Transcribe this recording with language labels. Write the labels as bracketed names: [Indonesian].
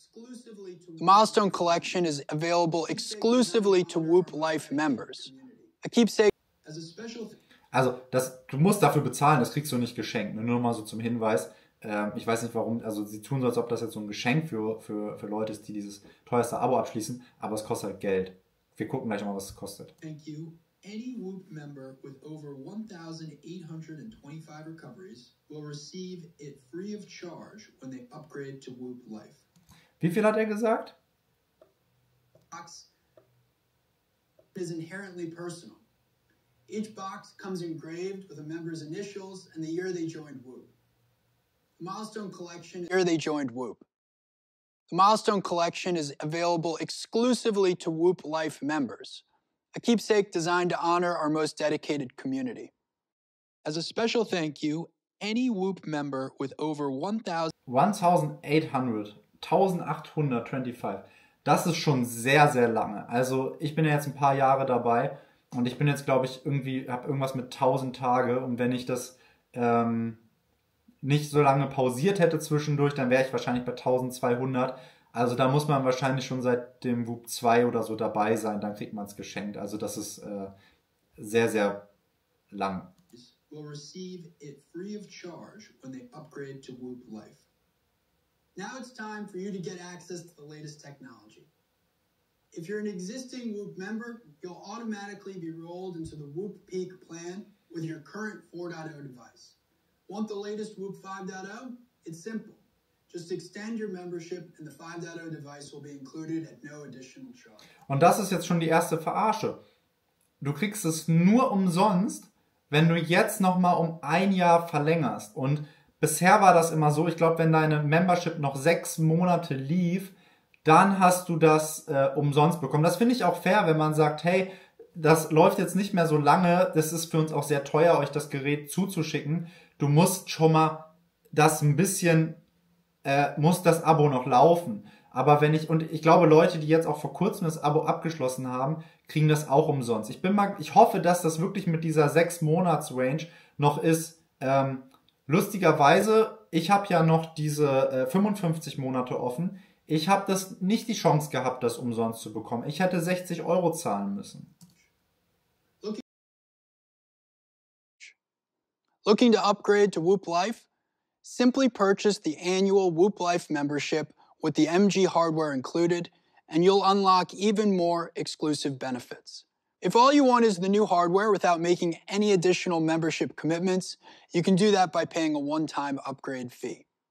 [English] The Milestone Collection is available exclusively to Whoop Life members. A keepsake. [German] Also, du musst dafür bezahlen, das kriegst du nicht geschenkt. Nur mal so zum Hinweis. Ich weiß nicht warum, also sie tun so, als ob das jetzt so ein Geschenk für Leute ist, die dieses teuerste Abo abschließen, aber es kostet halt Geld. Wir gucken gleich mal, was es kostet. [English] Thank you. Any Whoop member with over 1,825 recoveries will receive it free of charge when they upgrade to Whoop Life. [German] Wie viel hat er gesagt? [English] Box is inherently personal. Each box comes engraved with a member's initials and the year they joined Whoop. The Milestone Collection year they joined Whoop. The Milestone Collection is available exclusively to Whoop Life members, a keepsake designed to honor our most dedicated community. As a special thank you, any Whoop member with over 1825. [German] Das ist schon sehr, sehr lange. Also ich bin ja jetzt ein paar Jahre dabei und ich bin jetzt, glaube ich, habe irgendwas mit 1000 Tage und wenn ich das nicht so lange pausiert hätte zwischendurch, dann wäre ich wahrscheinlich bei 1200. Also da muss man wahrscheinlich schon seit dem Whoop 2 oder so dabei sein, dann kriegt man es geschenkt. Also das ist sehr, sehr lang. [English] Will receive it free of charge when they upgrade to Whoop Life. Now it's time for you to get access to the latest technology. If you're an existing Whoop member, you'll automatically be rolled into the Whoop Peak plan with your current 4.0 device. Want the latest Whoop 5.0? It's simple. Just extend your membership and the 5.0 device will be included at no additional charge. [German] Und das ist jetzt schon die erste Verarsche. Du kriegst es nur umsonst, wenn du jetzt nochmal um ein Jahr verlängerst. Und bisher war das immer so, ich glaube, wenn deine Membership noch 6 Monate lief, dann hast du das umsonst bekommen. Das finde ich auch fair, wenn man sagt, hey, das läuft jetzt nicht mehr so lange, das ist für uns auch sehr teuer, euch das Gerät zuzuschicken. Du musst schon mal das ein bisschen, muss das Abo noch laufen. Aber ich glaube, Leute, die jetzt auch vor kurzem das Abo abgeschlossen haben, kriegen das auch umsonst. Ich hoffe, dass das wirklich mit dieser 6-Monats-Range noch ist. Lustigerweise, ich habe ja noch diese 55 Monate offen. Ich habe nicht die Chance gehabt, das umsonst zu bekommen. Ich hätte 60 € zahlen müssen. [English] Looking to upgrade to Whoop Life? Simply purchase the annual Whoop Life membership with the MG hardware included, and you'll unlock even more exclusive benefits. If all you want is the new hardware without making any additional membership commitments, you can do that by paying a one-time upgrade fee.